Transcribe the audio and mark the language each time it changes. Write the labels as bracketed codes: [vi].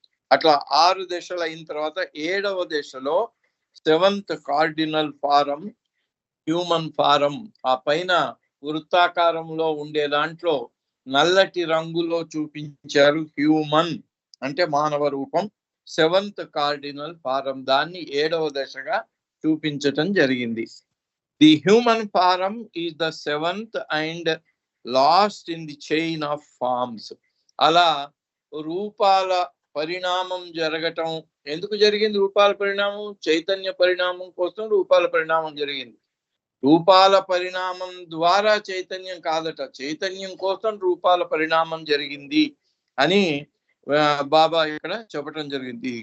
[te] అట్లా 6 దశలు అయిన తర్వాత 7వ దశలో 7th cardinal form, human form, ఆ పైన వృత్తాకారంలో ఉండే దాంట్లో నల్లటి రంగులో చూపించారు. హ్యూమన్ అంటే మానవ రూపం. 7th కార్డినల్ ఫారం, దాన్ని 7వ దశగా చూపించటం జరిగింది. [en] The human form is the 7th and last in the chain of forms. [te] అలా రూపాల పరిణామం జరగటం ఎందుకు జరిగింది? రూపాల పరిణామం చైతన్య పరిణామం కోసం రూపాల పరిణామం జరిగింది. రూపాల పరిణామం ద్వారా చైతన్యం కాదట, చైతన్యం కోసం రూపాల పరిణామం జరిగింది అని బాబా ఇక్కడ చెప్పటం జరిగింది.